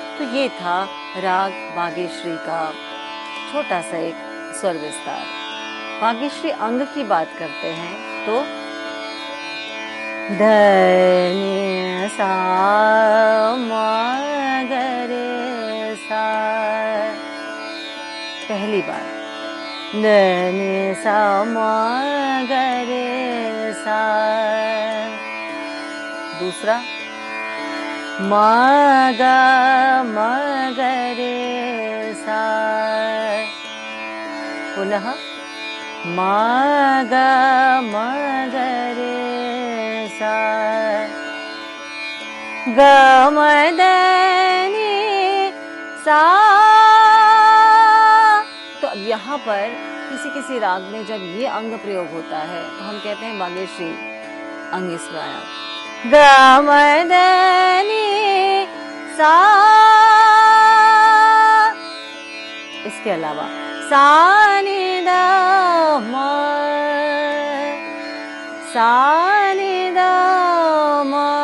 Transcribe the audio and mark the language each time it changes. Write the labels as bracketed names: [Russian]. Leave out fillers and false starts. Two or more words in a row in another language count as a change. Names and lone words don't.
[Hindi] ये था राग बागेश्री का छोटा सा एक स्वर विस्तार। बागेश्री अंग की बात करते हैं तो ध नि सा म ग रे सा, पहली बार ध नि सा म ग रे सा, दूसरा म ग रे सा, पुनः म ग रे सा, ग म द नि सा। तो अब यहाँ पर किसी राग में जब ये अंग प्रयोग होता है तो हम कहते हैं बागेश्री अंग इसमें आया। ग म द नि सा, इसके अलावा सा नि द म, सा नि द म।